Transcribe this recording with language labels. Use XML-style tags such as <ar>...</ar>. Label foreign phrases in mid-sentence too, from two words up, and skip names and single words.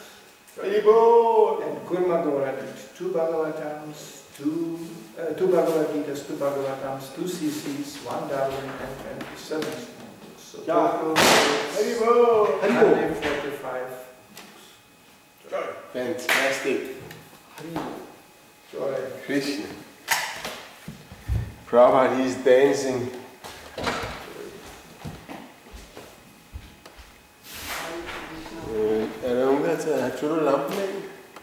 <en>And Kurma Gaura did 2 Bhagavatams, 2 Bhagavad Gitas, 2 Bhagavatams, 2 CCs, 1 Darwin and 27 small books. So total 145 books. Fantastic. Joy. Krishna. Prabhupada, he's dancing.</en> <da>Er der nogen, der har sluttet lampen af?</da>